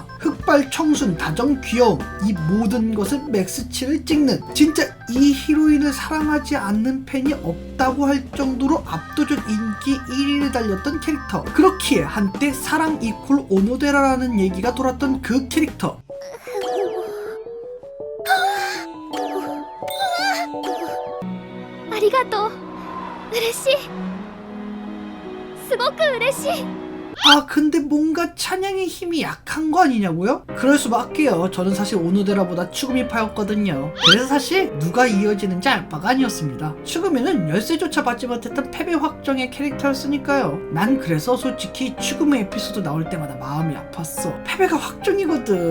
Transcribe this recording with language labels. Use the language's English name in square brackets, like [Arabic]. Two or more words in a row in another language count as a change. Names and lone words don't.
[Korean] 흑발 청순 다정 귀여움, 이 모든 것을 맥스치를 찍는, 진짜 이 히로인을 사랑하지 않는 팬이 없다고 할 정도로 압도적 인기 1위를 달렸던 캐릭터. 그렇기에 한때 사랑 이퀄 오노데라라는 얘기가 돌았던 그 캐릭터. [Japanese] ありがとう。嬉しい。すごく嬉しい。 [Korean] 근데 뭔가 찬양의 힘이 약한 거 아니냐고요? 그럴 수밖에요. 저는 사실 오노데라보다 추구미파였거든요. 그래서 사실 누가 이어지는지 알 바가 아니었습니다. 추구미는 열쇠조차 받지 못했던 패배 확정의 캐릭터였으니까요. 난 그래서 솔직히 추구미 에피소드 나올 때마다 마음이 아팠어.